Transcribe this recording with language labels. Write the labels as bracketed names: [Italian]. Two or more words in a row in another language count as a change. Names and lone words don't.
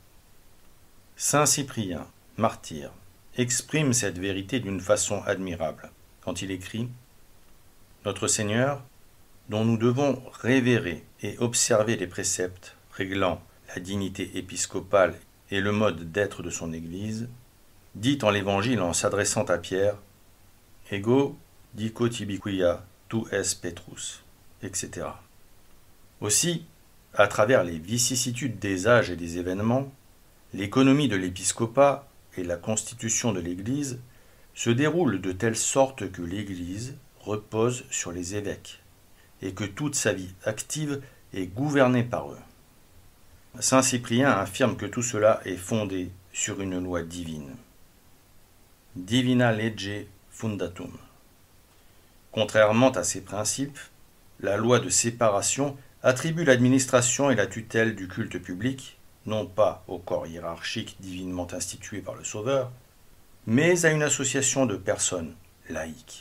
[French] Saint Cyprien, martyr, exprime cette vérité d'une façon admirable quand il écrit « Notre Seigneur, dont nous devons révérer et observer les préceptes réglant la dignité épiscopale et le mode d'être de son Église, dit en l'Évangile en s'adressant à Pierre « [Latin] Ego dico tibi quia tu es Petrus », [French] etc. Aussi, à travers les vicissitudes des âges et des événements, l'économie de l'épiscopat et la constitution de l'Église se déroulent de telle sorte que l'Église repose sur les évêques et que toute sa vie active est gouvernée par eux. Saint Cyprien affirme que tout cela est fondé sur une loi divine. [Latin] Divina lege fundatum. [French] Contrairement à ces principes, la loi de séparation attribue l'administration et la tutelle du culte public, non pas au corps hiérarchique divinement institué par le Sauveur, mais à une association de personnes laïques.